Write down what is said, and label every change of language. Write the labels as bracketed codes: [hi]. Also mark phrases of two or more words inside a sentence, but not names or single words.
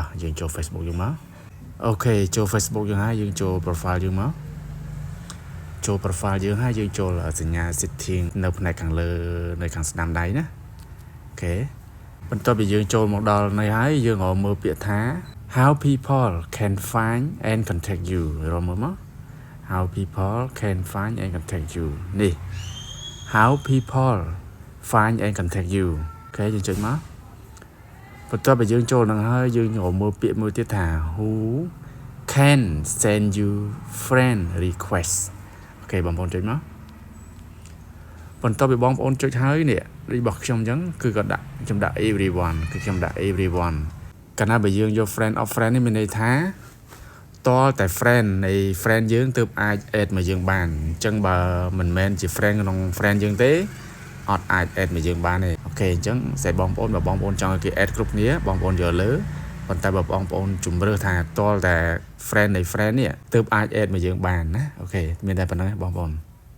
[km] យើងចូល Facebook យើងមកអូខេចូល Facebook យើងហើយយើងចូល profile យើងមកចូល profile យើងហើយយើងចូលសញ្ញា setting នៅផ្នែកខាងលើនៅខាងស្ដាំដៃណាអូខេបន្ទាប់ពីយើងចូលមកដល់នេះហើយយើងរកមើលពាក្យថា [en] how people can find and contact you [km] រកមើលមក [en] how people can find and contact you [km] នេះ [en] how people find and contact you [km] អូខេយើងចុចមកបន្ទាប់ពីយើងចូលនឹងហើយយើងរកមើល ពាក្យមួយទៀតថា [en] who can send you friend request [km] អូខេបងប្អូនចុចមកបន្ទាប់ពីបងប្អូនចុចហើយនេះរបស់ខ្ញុំអញ្ចឹងគឺក៏ខ្ញុំ ដាក់ everyone គឺខ្ញុំដាក់ everyone កាលណាបើយើងយក [en] friend of friend [km] នេះមានន័យថាតលតែ friend នៃ friend យើងទើបអាច add មកយើងបានអញ្ចឹងបើមិនមែនជា friend ក្នុង friend យើងទេអត់អាច add មកយើងបានទេអូខេអញ្ចឹងស្អីបងប្អូនបើបងប្អូនចង់ឲ្យគេ add គ្រប់គ្នាបងប្អូនយកលើប៉ុន្តែបើបងប្អូនជំរឿសថាតលតែ friend នៃ friend នេះទើបអាច add មកយើងបានណាអូខេមានតែប៉ុណ្្នឹងបងប្អូន